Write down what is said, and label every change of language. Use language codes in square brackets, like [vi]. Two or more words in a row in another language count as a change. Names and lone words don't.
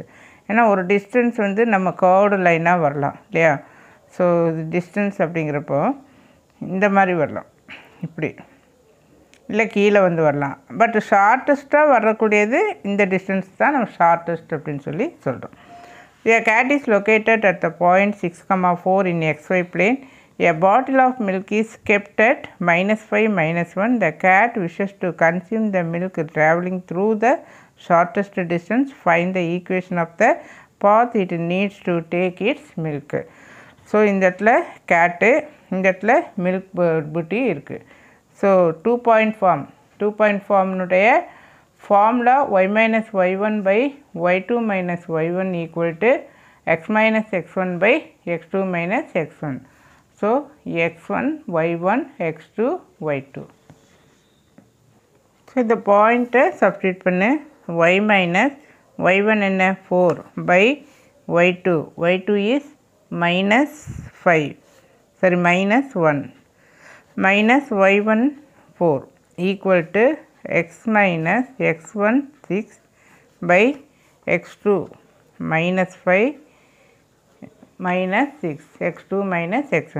[ta] ஏன்னா ஒரு டிஸ்டன்ஸ் வந்து நம்ம [en] curved lineஆக [ta] வரலாம் இல்லையா. ஸோ இது டிஸ்டன்ஸ் அப்படிங்கிறப்போ இந்த மாதிரி வரலாம், இப்படி இல்லை கீழே வந்து வரலாம். [en] but shortestஆக [ta] வரக்கூடியது இந்த டிஸ்டன்ஸ் தான் நம்ம ஷார்ட்டஸ்ட் அப்படின்னு சொல்லி சொல்கிறோம். [en] A cat is located at the point 6,4 in XY plane. A bottle of milk is kept at -5, -1. The cat wishes to consume the milk traveling through the shortest distance. Find the equation of the path it needs to take its milk. [ta] ஸோ இந்த இடத்துல கேட்டு, இந்த இடத்துல மில்க் புட்டி இருக்குது. ஸோ 2 [en] point formனுடைய formula [ta] y-y1/y2 - y1 = x - x1 / x2 - x1. ஸோ x1 y1 x2 y2. ஸோ இந்த [en] pointஐ substitute [ta] பண்ணு. y1 என்ன 4/y2. y2 இஸ் -5, சரி -1 -y1 4 = x - x1 6 / x2 -5 -6 x2 - x1.